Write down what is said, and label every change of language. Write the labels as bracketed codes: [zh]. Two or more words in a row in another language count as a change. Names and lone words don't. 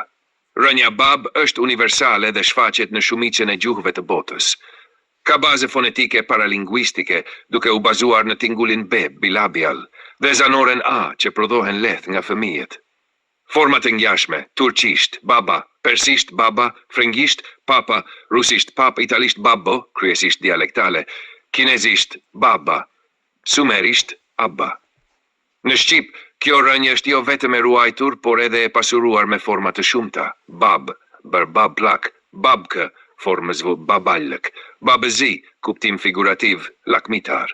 [sq] Rënja bab është universale dhe shfaqet në shumicën e gjuhëve të botës. Ka baze fonetike paralinguistike duke u bazuar në tingullin B, bilabial, dhe zanoren A që prodhohen lehtë nga fëmijët. Format e ngjashme, turqisht, baba, persisht baba, frëngisht papa, rusisht pap, italisht babbo, kryesisht dialektale, kinezisht baba, sumerisht abba. Në shqip, kjo rënje është jo vetëm e ruajtur, por edhe e pasuruar me forma të shumta. Bab, bër bablak, babkë, formës baballëk, babëzi, kuptim figurativ, lakmitar.